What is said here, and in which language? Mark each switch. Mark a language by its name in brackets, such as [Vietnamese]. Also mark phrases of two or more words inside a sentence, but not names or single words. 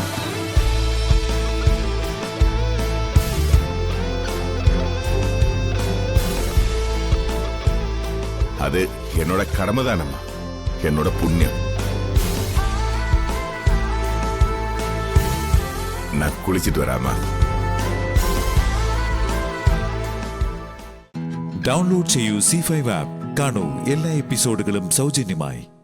[Tamil] அது என்னோட கடமை தானம்மா, என்னோட புண்ணியம். நான் குளிச்சிட்டு வராமா. [Malayalam] ഡൗൺലോഡ് ചെയ്യൂ C5 ആപ്പ്. കാണൂ എല്ലാ എപ്പിസോഡുകളും സൗജന്യമായി.